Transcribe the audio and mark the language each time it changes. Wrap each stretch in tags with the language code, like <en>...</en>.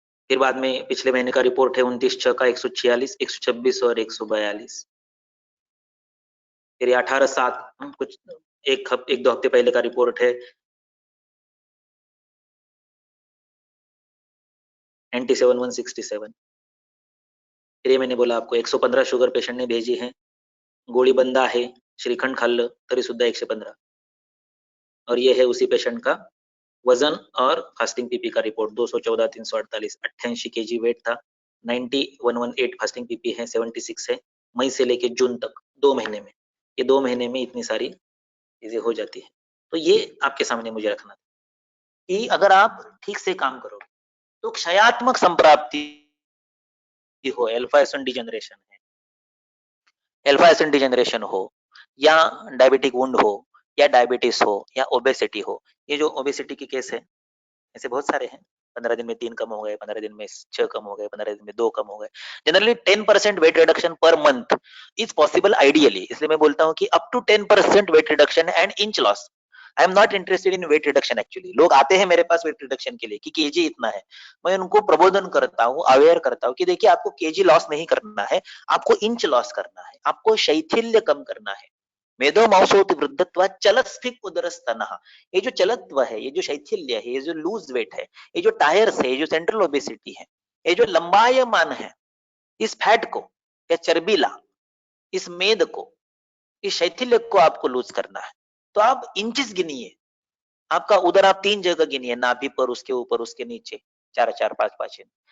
<hi>फिर बाद में पिछले महीने का रिपोर्ट है 29/6 का 146 126 और 142। फिर 18/7 कुछ एक दो हफ्ते पहले का रिपोर्ट है 97 167। फिर ये मैंने बोला आपको 115 शुगर पेशंट ने भेजी है,</hi> <mr>गोळी बंद आहे, श्रीखंड खाल्लं तरी सुद्धा 115।</mr> <hi>और ये है उसी पेशेंट का वजन और फास्टिंग पीपी का रिपोर्ट 214 348, 88 kg वेट था, 90 118 फास्टिंग पीपी है, 76 है, मई से लेके जून तक 2 महीने में। ये 2 महीने में इतनी सारी चीजें हो जाती है। तो ये आपके सामने मुझे रखना कि अगर आप ठीक से काम करोगे तो क्षयात्मक संप्राप्ति हो, अल्फा एसिड डिजेनरेशन है, अल्फा एसिड डिजेनरेशन हो, या डायबिटिक वुंड हो या डायबिटीज हो या ओबेसिटी हो। ये जो ओबेसिटी के केस है ऐसे बहुत सारे हैं। 15 दिन में 3 कम हो गए, 15 दिन में 6 कम हो गए, 15 दिन में 2 कम हो गए।</hi> <en>Generally 10% weight reduction per month is possible ideally.</en> <hi>इसलिए मैं बोलता हूँ कि</hi> <en>Up to 10% weight reduction and inch loss. I am not interested in weight reduction actually.</en> <hi>लोग आते हैं मेरे पास वेट रिडक्शन के लिए कि केजी इतना है। मैं उनको प्रबोधन करता हूँ, अवेयर करता हूँ कि देखिए आपको केजी लॉस नहीं करना है, आपको इंच लॉस करना है, आपको शैथिल्य कम करना है।</hi> <sa>मेदो मांसोति वृद्धत्वात् चलत्स्फिक् उदरस्तनः।</sa> <hi>ये जो चलत्व है, ये जो शैथिल्य है, ये जो लूज वेट है, ये जो टायर्स है, ये जो सेंट्रल ओबेसिटी है, ये जो लंबायमान है, इस फैट को या चर्बीला, इस मेद को, इस शैथिल्य को आपको लूज करना है। तो आप इंचेस गिनिए। आपका उदर आप 3 जगह गिनिए, नाभि पर, उसके ऊपर, उसके नीचे, 4-4, 5-5 इंच।</hi>